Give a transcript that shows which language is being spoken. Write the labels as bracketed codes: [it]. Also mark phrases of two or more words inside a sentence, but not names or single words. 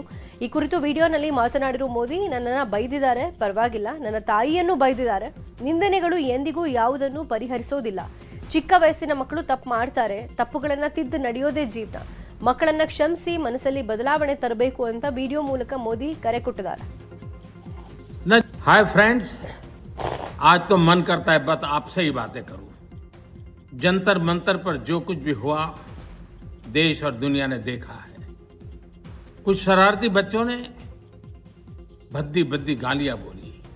[kn] ಈ ಕುರಿತು ವಿಡಿಯೋನಲ್ಲಿ ಮಾತನಾಡಿರುವ ಮೋದಿ, ನನ್ನನ್ನು ಬೈದಿದ್ದಾರೆ, ಪರವಾಗಿಲ್ಲ, ನನ್ನ ತಾಯಿಯನ್ನು ಬೈದಿದ್ದಾರೆ. ನಿಂದನೆಗಳು ಎಂದಿಗೂ ಯಾವುದನ್ನು ಪರಿಹರಿಸೋದಿಲ್ಲ. ಚಿಕ್ಕ ವಯಸ್ಸಿನ ಮಕ್ಕಳು ತಪ್ಪು ಮಾಡ್ತಾರೆ, ತಪ್ಪುಗಳನ್ನ ತಿದ್ದು ನಡೆಯೋದೇ ಜೀವನ. ಮಕ್ಕಳನ್ನ ಕ್ಷಮಿಸಿ ಮನಸ್ಸಲ್ಲಿ ಬದಲಾವಣೆ ತರಬೇಕು ಅಂತ ವಿಡಿಯೋ ಮೂಲಕ ಮೋದಿ ಕರೆ ಕೊಟ್ಟಿದ್ದಾರೆ. [en] hi friends, [hi] आज तो मन करता है बस आपसे ही बातें करूं। जंतर मंतर पर जो कुछ भी हुआ देश और दुनिया ने देखा है। कुछ शरारती बच्चों ने भद्दी भद्दी गालियां बोली।